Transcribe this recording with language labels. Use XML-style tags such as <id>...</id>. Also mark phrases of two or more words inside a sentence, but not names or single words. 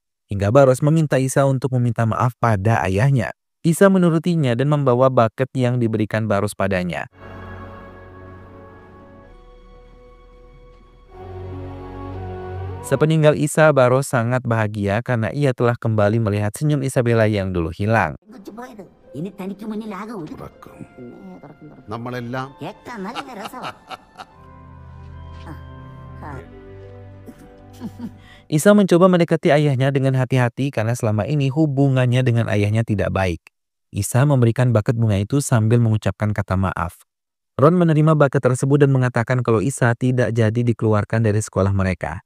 <id>Hingga Baros meminta Isa untuk meminta maaf pada ayahnya. Isa menurutinya dan membawa buket yang diberikan Baros padanya. Sepeninggal Isa, Baros sangat bahagia karena ia telah kembali melihat senyum Isabella yang dulu hilang.</id> <ml>ഇനി തനിക്ക് മുന്നിലാകും. നമ്മളെല്ലാം കേൾക്കാൻ നല്ല രസമാണ്.</ml> <id>Isa mencoba mendekati ayahnya dengan hati-hati karena selama ini hubungannya dengan ayahnya tidak baik. Isa memberikan buket bunga itu sambil mengucapkan kata maaf. Ron menerima buket tersebut dan mengatakan kalau Isa tidak jadi dikeluarkan dari sekolah mereka.</id>